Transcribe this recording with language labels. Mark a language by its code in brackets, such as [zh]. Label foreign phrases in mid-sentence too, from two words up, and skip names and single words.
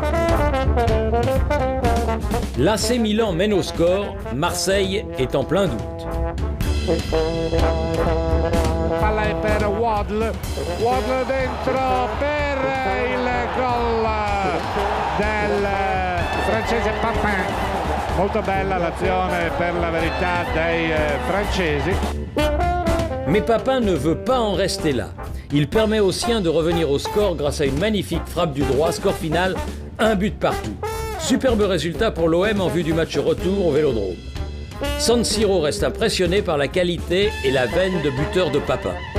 [fr] L'AC Milan mène au score, Marseille est en plein doute. [it] Palla è per Waddle dentro per il gol del francese Papin. Molto bella l'azione per la verità dei francesi. [fr] Mais Papin ne veut pas en rester là. Il permet aux siens de revenir au score grâce à une magnifique frappe du droit. Score final, 1 but partout. Superbe résultat pour l'OM en vue du match retour au Vélodrome. San Siro reste impressionné par la qualité et la veine de buteur de Papin.